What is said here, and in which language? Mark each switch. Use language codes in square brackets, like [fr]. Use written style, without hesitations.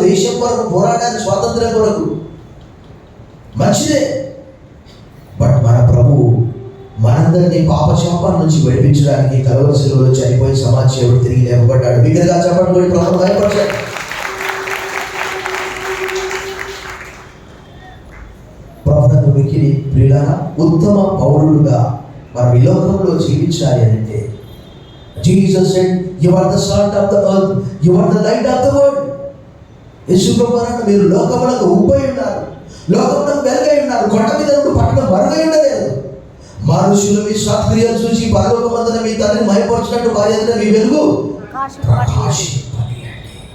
[te] దేశం కొరకు పోరాడారు, స్వాతంత్రం కొరకు. మంచిదే. బట్ మన ప్రభు మనందరినీ పాపశాపాల నుంచి విడిపించడానికి కలువరి శిలువలో చనిపోయి సమాజ సేవకు తిరిగి లేపబడ్డాడు. బిగ్గరగా చెప్పండి, కూడా ప్రభు భయపరచాడు. ప్రభుత్వ మిక్కిలి ప్రియులారా, ఉత్తమ పౌరులుగా మనం ఈ లోకంలో జీవించాలి అంటే [en] Jesus said, "You are the salt of the earth, you are the light of the world." [te] యేసు ప్రభువారు మీరు లోకములకు ఉప్పై ఉన్నారు, లోకములకు వెలుగై ఉన్నారు. కొండ మీద నుండి పట్టణం మరుగై ఉండలేదు. మనుషులు మీ సత్క్రియలు చూసి పరలోకమందున మీ తండ్రిని మహిమపరచినట్టు వారి ఎదుట మీ వెలుగు ప్రకాశింపనియండి.